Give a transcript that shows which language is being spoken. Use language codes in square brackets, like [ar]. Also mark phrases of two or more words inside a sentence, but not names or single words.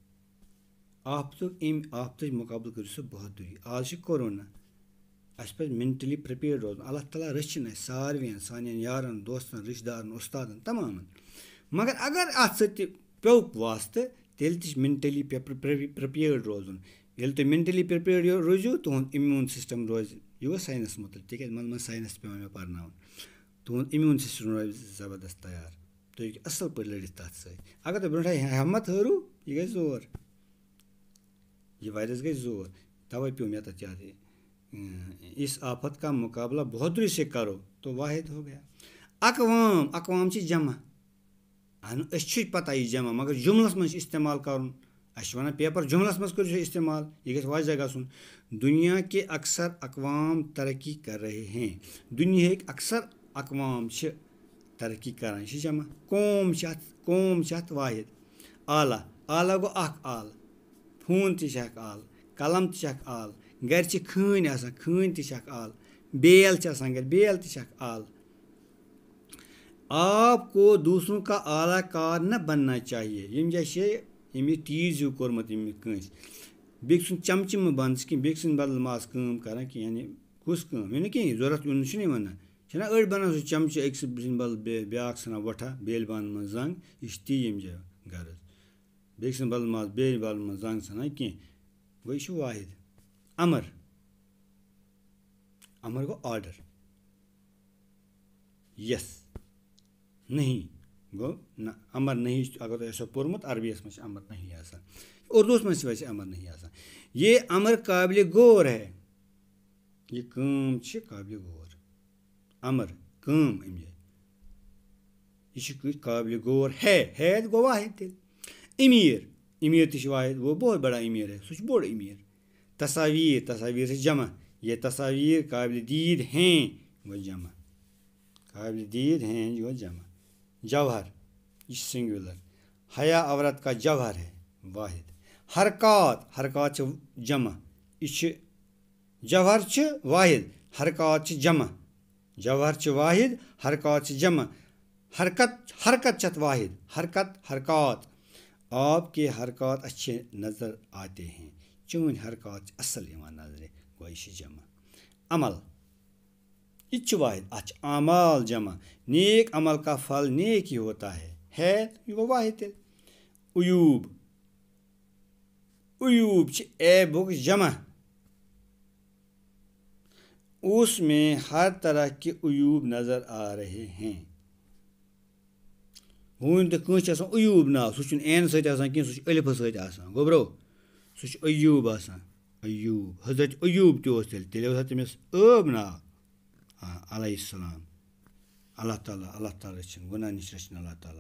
[ks] آفتٕچ مقابلہٕ کٔرِو سا بہادری. آز چھِ کورونا. اَسہِ پَزِ [en] mentally prepared [ks] روزُن. اللہ تعالیٰ رٔچھِنۍ اَسہِ ساروِین سانٮ۪ن یارَن دوستَن رِشتہٕ دارَن اُستادَن تمامَن. مگر اگر اَتھ سۭتۍ تہِ پیوٚوُکھ واسطہٕ تیٚلہِ تہِ چھِ [en] mentally prepared [ks] روزُن. ییٚلہِ تُہۍ [en] mentally prepared [ks] روٗزِو تُہُنٛد [en] immune system [ks] روزِ. یہِ گوٚو ساینَس متعلق تِکیٛازِ منٛزٕ منٛزٕ ساینَس تہِ پٮ۪وان مےٚ پَرناوُن. تُہُنٛد [en] immune system [ks] روزِ زبردست تیار. تُہۍ ہیٚکِو اَصٕل پٲٹھۍ لٔڑِتھ تَتھ سۭتۍ. اگر تُہۍ برونٛٹھٕے ہٮ۪مت ہٲرِو یہِ گژھِ زور. یہِ وایرَس گژھِ زور. تَوَے پیوٚو مےٚ تَتھ یاد. [ur] اس آفت کا مقابلہ بہادری سے کرو تو واحد ہو گیا. [ks] اقوام چھِ جمع. أسۍ چھِ پتہ یہِ جمع مگر جملس منٛز چھِ استعمال کرُن. اَسہِ چھِ وَنان پیپر جملس منٛز کٔرِو سا استعمال. یہِ گژھِ واضح گژھُن. [ur] دُنیا کے اکثر اقوام ترقی کر رہے ہیں. [ks] دُنیہٕکۍ اکثر اقوام چھِ ترقی کران. یہِ چھِ جمع. قوم چھِ اَتھ واحد. آلہ گوٚو اکھ آلہٕ. فون تہِ چھِ اکھ آلہٕ. قلم تہِ چھِ اکھ آلہٕ. گرِ چھِ کھٲنۍ آسان. کھٲنۍ تہِ چھِ اکھ آلہٕ. بیل چھِ آسان گرِ. بیل تہِ چھِ اکھ آلہٕ. [ur] آپ کو دوسروں کا اعلیٰ کار نہ بننا چاہیے. [ks] یِم جیسے یِم یہِ تیٖز ہیوٗ کوٚرمُت ییٚمہِ کٲنٛسہِ بیٚکہِ سُنٛد چمچہٕ مہٕ بَن ژٕ کینٛہہ. بیٚکہِ سٕنٛدِ بدلہٕ ما آس کٲم کران کینٛہہ. یعنی کُس کٲم یہِ نہٕ کِہیٖنۍ ضوٚرتھ یُن چھُنہ وَنان. چھِنہ أڑۍ بَنان سُہ چمچہٕ أکۍ سٕنٛدِ بدلہٕ بیٛاکھ ژھٕنان وۄٹھا بیلہِ بانَن منٛز زنٛگ. یہِ چھِ تی ییٚمہِ جایہِ غرض. بیٚکہِ سٕنٛدِ بدلہٕ ما آس بیلہِ بانَن منٛز زنٛگ ژھٕنان کینٛہہ. گوٚو یہِ چھُ واحد. امر گوٚو آرڈر. یس نہیں گوٚو نہ. امر نہیں اگر تۄہہِ آسیو پوٚرمُت عربیَس منٛز چھِ امر نہیں آسان. اردوٗوَس منٛز چھِ ویسے امر نہیں آسان. [ur] یہ امر قابلِ غور ہے. [ks] یہِ کٲم چھِ قابلِ غور. امر کٲم اَمہِ جایہِ. یہِ چھِ قابلِ غور ہے گوٚو واحد تیٚلہِ. امیر تہِ چھِ واحد. گوٚو [ur] بہت بڑا امیر ہے. [ks] سُہ چھُ بوٚڑ امیر. تصاویر چھِ جمع. [ur] یہ تصاویر قابلِ دید ہیں [ks] گوٚو جمع. [ur] قابلِ دید ہیں [ks] یہ گوٚو جمع. جوہر یہ سنگولر. [ur] حیا عورت کا جوہر ہے واحد. [ks] حرکات چھِ جمع. یہِ چھِ جوہر چھِ واحد. حرکات چھِ جمع. جوہر چھِ واحد. حرکات چھِ جمع. حرکت چھِ اَتھ واحد. حرکات. [ur] آپ کے حرکات اچھے نظر آتے ہیں. [ks] چٲنۍ حرکات چھِ اَصٕل یِوان نظرِ. گوٚو یہِ چھِ جمع. عمل یہ تہِ چھُ واحد. اَتھ چھِ اعمال جمع. [ur] نیک عمل کا پھل نیک ہی ہوتا ہے. [ks] یہِ گوٚو واحد تیٚلہِ. عیوب چھِ عیبُک جمع. [ur] اس میں ہر طرح کے عیوب نظر آ رہے ہیں. [ks] وۄنۍ تہِ کٲنٛسہِ چھِ آسان عیوب ناو. سُہ چھُنہٕ عین سۭتۍ آسان کینٛہہ. سُہ چھُ ألفہٕ سۭتۍ آسان. گوٚبرو سُہ چھُ ایوٗب آسان. حضرت ایوٗب تہِ اوس تیٚلہِ اوس تٔمِس عٲب ناو. [ar] علیہ السلام. [ks] اللہ تعالیٰ رٔچھِنۍ گُناہ نِش رٔچھِنۍ اللہ تعالیٰ.